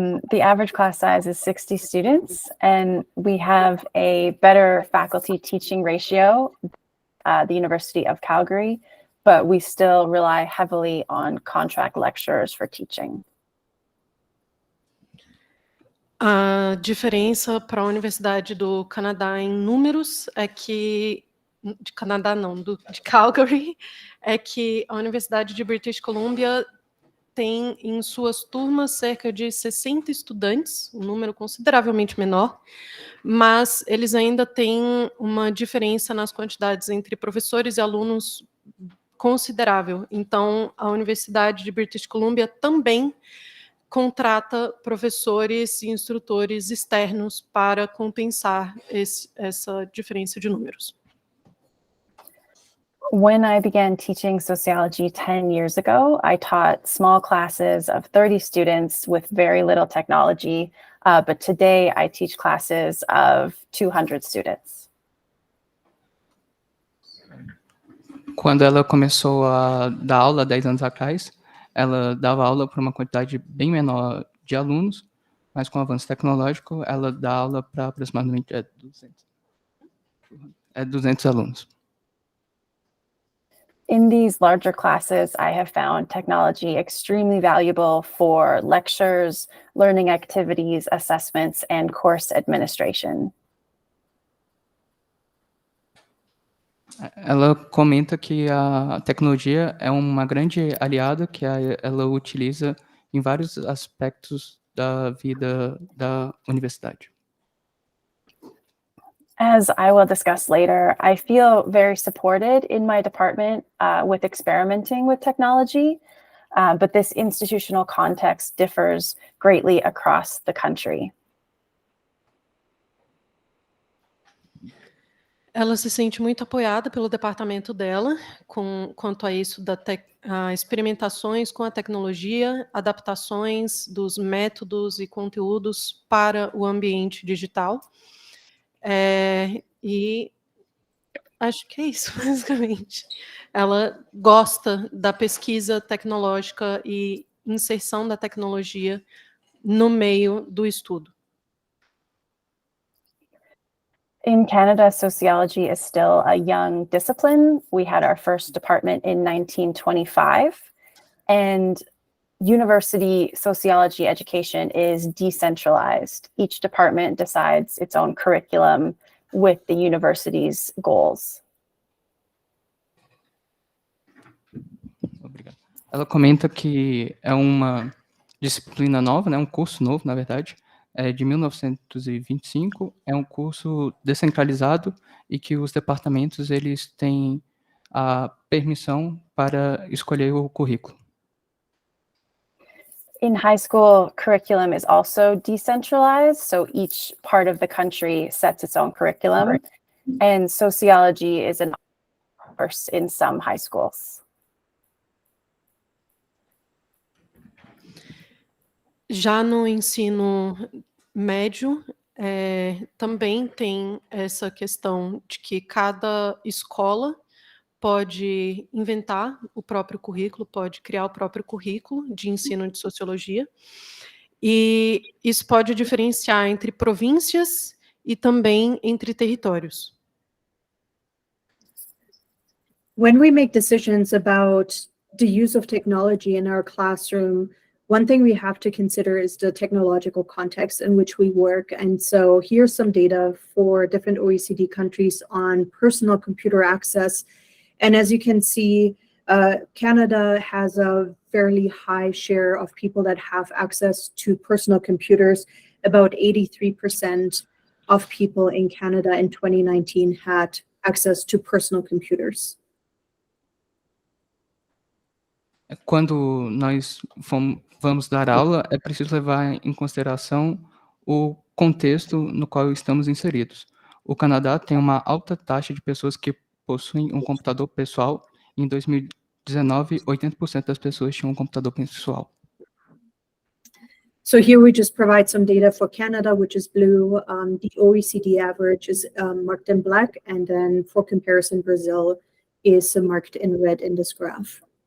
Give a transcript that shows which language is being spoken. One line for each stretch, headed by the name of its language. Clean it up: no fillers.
English: The average class size is 60 students, and we have a better faculty teaching ratio at the University of Calgary, but we still rely heavily on contract lecturers for teaching.
Portuguese: A diferença para a Universidade do Canadá em números é que de Calgary, é que a Universidade de British Columbia tem em suas turmas cerca de 60 estudantes, um número consideravelmente menor, mas eles ainda têm uma diferença nas quantidades entre professores e alunos considerável. Então, a Universidade de British Columbia também contrata professores e instrutores externos para compensar essa diferença de números.
English: When I began teaching sociology 10 years ago, I taught small classes of 30 students with very little technology, but today I teach classes of 200 students.
Portuguese: Quando ela começou a dar aula 10 anos atrás, ela dava aula para uma quantidade bem menor de alunos, mas com o avanço tecnológico, ela dá aula para aproximadamente 200 alunos.
English: In these larger classes, I have found technology extremely valuable for lectures, learning activities, assessments, and course administration.
Portuguese: Ela comenta que a tecnologia é uma grande aliada que ela utiliza em vários aspectos da vida da universidade.
English: As I will discuss later, I feel very supported in my department with experimenting with technology, but this institutional context differs greatly across the country.
Portuguese: Ela se sente muito apoiada pelo departamento dela quanto a isso experimentações com a tecnologia, adaptações dos métodos e conteúdos para o ambiente digital. E acho que é isso, basicamente. Ela gosta da pesquisa tecnológica e inserção da tecnologia no meio do estudo.
English: In Canada, sociology is still a young discipline. We had our first department in 1925, and university sociology education is decentralized. Each department decides its own curriculum with the university's goals.
Portuguese: Obrigado. Ela comenta que é uma disciplina nova, né, um curso novo, na verdade, é de 1925, é um curso descentralizado e que os departamentos eles têm a permissão para escolher o currículo.
English: In high school, curriculum is also decentralized, so each part of the country sets its own curriculum, and sociology is an course in some high schools.
Portuguese: Já no ensino médio, também tem essa questão de que cada escola pode inventar o próprio currículo, pode criar o próprio currículo de ensino de sociologia, e isso pode diferenciar entre províncias e também entre territórios.
English: When we make decisions about the use of technology in our classroom, one thing we have to consider is the technological context in which we work. And so here's some data for different OECD countries on personal computer access. And as you can see, Canada has a fairly high share of people that have access to personal computers. About 83% of people in Canada in 2019 had access to personal computers.
Portuguese: Quando nós vamos dar aula, é preciso levar em consideração o contexto no qual estamos inseridos. O Canadá tem uma alta taxa de pessoas que possuem um computador pessoal. Em 2019, 80% das pessoas tinham um computador pessoal.
English: So here we just provide some data for Canada, which is blue. The OECD average is marked in black, and then for comparison, Brazil is marked in red in this graph.